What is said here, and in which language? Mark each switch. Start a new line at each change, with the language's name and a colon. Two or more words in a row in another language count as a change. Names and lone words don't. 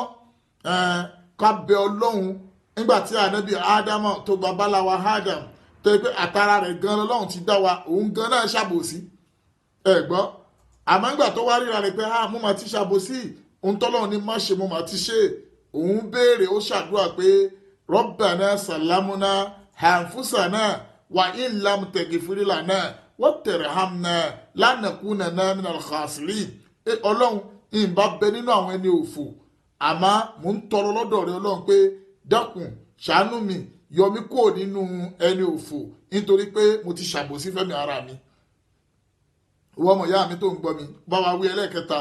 Yoruba: Ká bẹ Ọlọ́hun nígbà tí ànábì ádámọ̀ tó babaláwa Adam tó yẹ pé àtàrà rẹ̀ gan lọ́lọ́hun ti dá wa, òun gan náà ṣàbòsí. Gbọ́ àmọ́ nígbà tó wá ríra rẹ̀ pé mo mà ti ṣàbòsí, òun tọ́lọ́hun ní má ṣe mo mà ti ṣe, òun béèrè ó ṣàdúrà pé
Arabic: ربنا ظلمنا أنفسنا وإن لم تغفر لنا وترحمنا لنكونن من الخاسرين.
Yoruba: Ọlọ́run ìbá bẹ nínú àwọn ẹni òfò, àmọ́ mò ń tọrọ lọ́dọ̀ rẹ Ọlọ́run pé dákun ṣàánú mi, yọ mí kúrò nínú ẹni òfò nítorí pé mo ti ṣàbòsí fẹ́mi ara mi. Ìwọ ọmọ ìyá mi tó ń gbọ́ mi, bá wa wí ẹlẹ́kẹta.